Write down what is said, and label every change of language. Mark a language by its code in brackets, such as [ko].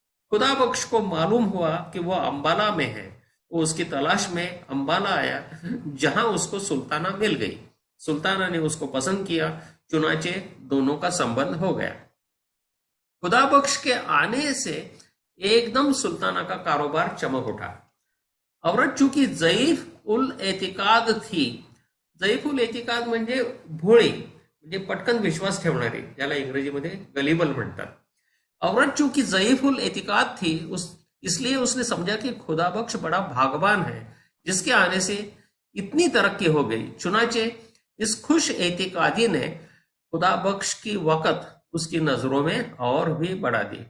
[hi] खुदाबख्श को मालूम हुआ कि वो अंबाला में है। वो उसकी तलाश में अंबाला आया, जहां उसको सुल्ताना मिल गई। सुल्ताना ने उसको पसंद किया, चुनाचे दोनों का संबंध हो गया। खुदाबख्श के आने से एकदम सुल्ताना का कारोबार चमक उठा। औरत चूंकि ज़ईफ उल एतिकाद [mr] थी, ज़ईफ उल एतिकाद म्हणजे भोळी, म्हणजे पटकन विश्वास ठेवणारी, ज्याला इंग्रजीमध्ये गलिबल म्हणतात। [hi] औरत चूंकि ज़ईफ उल एतिकाद थी, इसलिए उसने समझा कि खुदाबख्श बड़ा भागवान है जिसके आने से इतनी तरक्की हो गई। चुनाचे इस खुश एतिकादी ने खुदाबख्श की वक़्त उसकी नजरों में और भी बढ़ा दी।